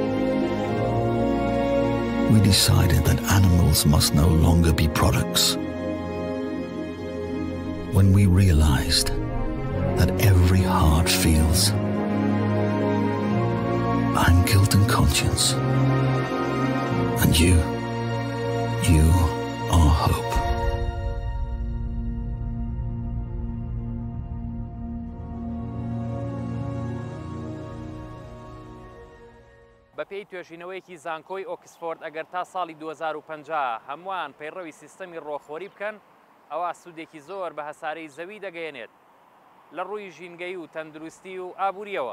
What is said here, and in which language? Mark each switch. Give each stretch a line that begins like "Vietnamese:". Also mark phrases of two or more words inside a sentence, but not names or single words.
English: We decided that animals must no longer be products. When we realized that every heart feels, I'm guilt and conscience, and you are hope.
Central Kurdish: بە پێی توێژینەوەیەکی زانکۆی ئۆکسفۆرد ئەگەر تا ساڵی 2050 هەمووان پەیڕەوی سیستەمی ڕۆخۆری بکەن ئەوە سوودێکی زۆر بە هەسارەی زەوی دەگەیەنێت لە ڕووی ژینگەی و تەندروستی و ئابوووریەوە.